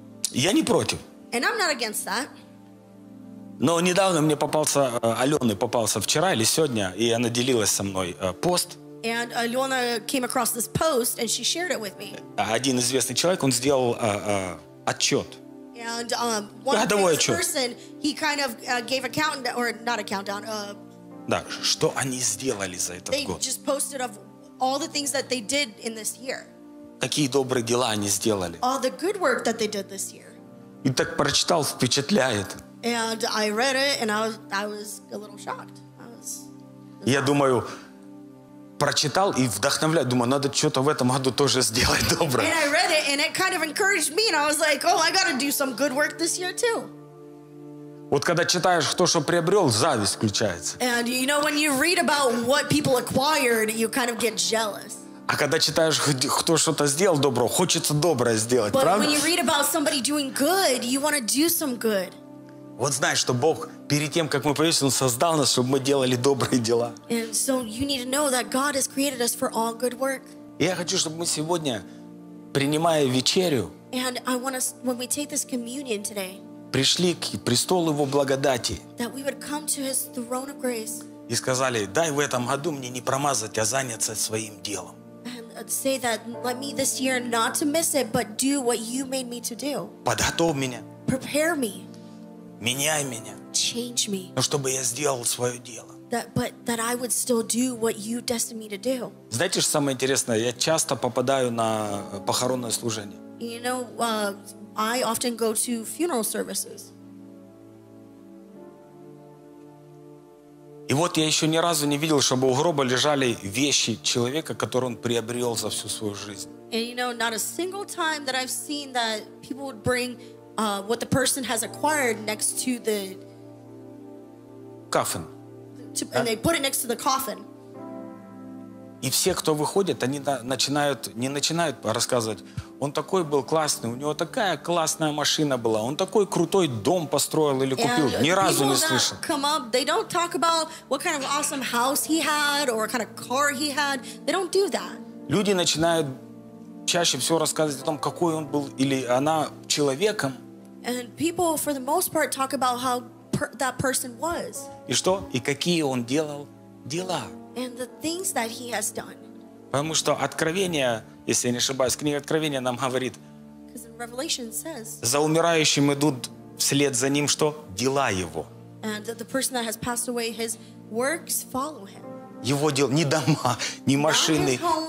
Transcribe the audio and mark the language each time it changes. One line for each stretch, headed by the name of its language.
Russian: Я не против.
English: And I'm not against that.
Russian: Но недавно мне попался, Алена попался вчера или сегодня, и она делилась со мной пост.
English: And Алена came across this post and she shared it with me.
Russian: Один известный человек, он сделал отчет.
English: And one famous person, he kind of gave a countdown, or not a countdown,
Russian: Да, что они сделали за этот
English: they
Russian: год?
English: Just posted of all the things that they did in this year.
Russian: Какие добрые дела они сделали?
English: All the good work that they did this year.
Russian: И так прочитал, впечатляет.
English: And I read it and I was a little shocked.
Russian: Я думаю, прочитал и вдохновляет, думаю, надо что-то в этом году тоже сделать доброе.
English: And I read it and it kind of encouraged me and I was like, oh, I gotta do some good work this year too.
Russian: Вот когда читаешь, кто что приобрел, зависть включается.
English: And you know, when you read about what people acquired, you kind of get jealous.
Russian: А когда читаешь, кто что-то сделал доброго, хочется доброе сделать,
English: But
Russian: правда?
English: When you read about somebody doing good, you want to do some good.
Russian: Вот знаешь, что Бог перед тем, как мы появились, Он создал нас, чтобы мы делали добрые дела.
English: And so you need to know that God has created us for all good work.
Russian: И я хочу, чтобы мы сегодня, принимая вечерю,
English: And I want us, when we take this communion today,
Russian: пришли к престолу Его благодати
English: grace,
Russian: и сказали, дай в этом году мне не промазать, а заняться своим делом.
English: And say that let me this year not to miss it, but do what you made me to do.
Russian: Подготовь меня.
English: Prepare me.
Russian: Меняй меня.
English: Change me.
Russian: Но чтобы я сделал свое дело.
English: But that I would still do what you destined me to do.
Russian: Знаете, что самое интересное? Я часто попадаю на похоронное служение.
English: You know, I often go to funeral services.
Russian: И вот я еще ни разу не видел, чтобы у гроба лежали вещи человека, которые он приобрел за всю свою жизнь.
English: And you know, not a single time that I've seen that people would bring what the person has acquired next to the coffin. And they put it next to the coffin.
Russian: И все, кто выходит, они начинают, не начинают рассказывать. Он такой был классный, у него такая классная машина была, он такой крутой дом построил или купил.
English: And
Russian: ни разу не слышал.
English: Come up, they don't talk about what kind of awesome house he had or what kind of car he had. They don't do that.
Russian: Люди начинают чаще всего рассказывать о том, какой он был или она человеком.
English: And people, for the most part, talk about how that person was.
Russian: И что? И какие он делал дела.
English: And the things that he has done.
Russian: Потому что Откровение, если я не ошибаюсь, книга Откровения нам говорит,
English: says,
Russian: за умирающим идут вслед за ним, что? Дела его.
English: And the person that has passed away, his works follow him.
Russian: Его дел, ни дома, ни машины,